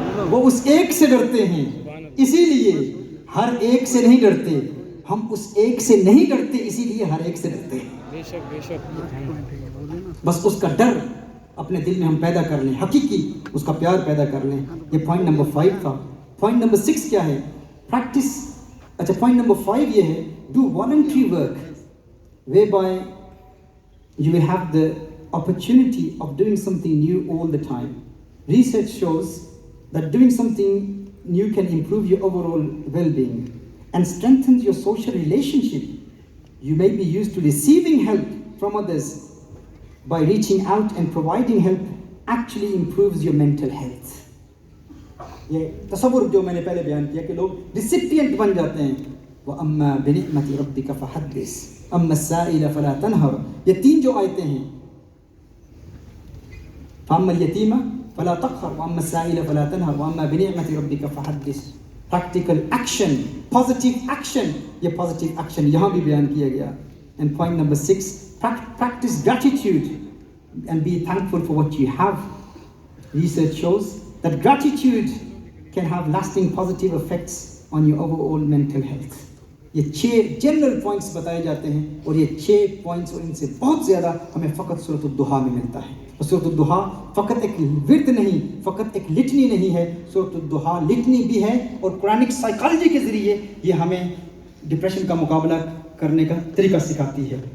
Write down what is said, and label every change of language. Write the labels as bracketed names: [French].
[Urdu] وہ اس ایک سے ڈرتے ہیں, اسی لیے ہر ایک سے نہیں ڈرتے. ہم اس ایک سے نہیں ڈرتے, اسی لیے ہر ایک سے ڈرتے ہیں. بے شک بے شک, بس اس کا ڈر اپنے دل میں ہم پیدا کر لیں, حقیقی اس کا پیار پیدا کر لیں. یہ پوائنٹ نمبر 5 تھا. پوائنٹ نمبر 6 کیا ہے؟ پریکٹس. [English] اچھا, point number 5 یہ ہے, do voluntary work whereby you will have the opportunity of doing something new all the time. Research shows that doing something new can improve your overall well-being and strengthens your social relationship. You may be used to receiving help from others, by reaching out and providing help actually improves your mental health. [Urdu] یہ تصور جو میں نے پہلے بیان کیا کہ لوگ ریسیپینٹ بن جاتے ہیں. [Arabic] وَأَمَّا بِنِعْمَةِ رَبِّكَ فَحَدِّثْ أَمَّا السَّائِلَ فَلَا تَنْهَرْ. [Urdu] یہ 3 جو آیتیں ہیں, [Arabic] فَأَمَّا الْيَتِيمَ فَلَا تَقْهَرْ وَأَمَّا السَّائِلَ فَلَا تَنْهَرْ وَأَمَّا بِنِعْمَةِ رَبِّكَ فَحَدِّثْ. [English] practical action, positive action. [Urdu] یہ positive action یہاں بھی بیان کیا گیا. [English] And point number 6, practice gratitude and be thankful for what you have. Research shows that gratitude can have lasting positive effects on your overall mental health. [Urdu] یہ 6 general points بتائے جاتے ہیں, اور یہ 6 پوائنٹس اور ان سے بہت زیادہ ہمیں فقط سورۃ الضحیٰ میں ملتا ہے. اور سورۃ الضحیٰ فقط ایک ورد نہیں, فقط ایک لٹنی نہیں ہے. سورۃ الضحیٰ لٹنی بھی ہے, اور قرآنک سائیکالوجی کے ذریعے یہ ہمیں ڈپریشن کا مقابلہ کرنے کا طریقہ سکھاتی ہے.